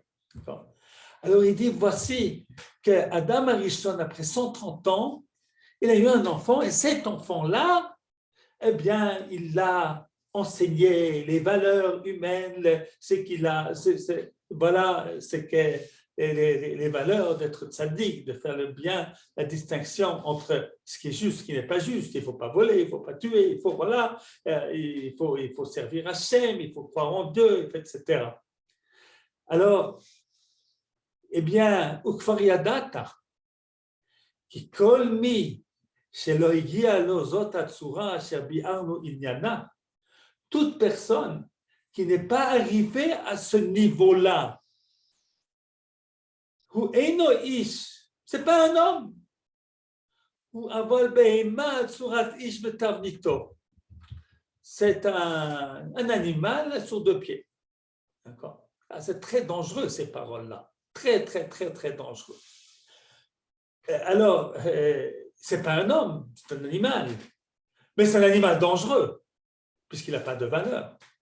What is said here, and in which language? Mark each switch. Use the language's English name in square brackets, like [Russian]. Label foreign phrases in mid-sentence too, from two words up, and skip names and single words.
[French] Alors il dit, voici que Adam Arishon, après 130 ans, il a eu un enfant et cet enfant-là, eh bien, il l'a enseigné les valeurs humaines, c'est qu'il a, voilà, c'est que les valeurs d'être tzaddik, de faire le bien, la distinction entre ce qui est juste, ce qui n'est pas juste. Il ne faut pas voler, il ne faut pas tuer, il faut, voilà, il faut servir Hachem, il faut croire en Dieu, etc. Alors, eh bien, [Hebrew] וכבר ידעת, כי כל מי שלא הגיע לו זאת הצורה אשר ביארנו עניינה, [French] toute personne qui n'est pas arrivée à ce niveau-là, [Hebrew] הוא אינו איש, [French] c'est pas un homme, [Hebrew] הוא אבל בהמה צורת איש בתבניתו, [French] c'est un animal sur deux pieds. D'accord? C'est très dangereux ces paroles-là, très, très, très, très dangereux. Alors, c'est pas un homme, c'est un animal. Mais c'est un animal dangereux, puisqu'il n'a pas de valeur.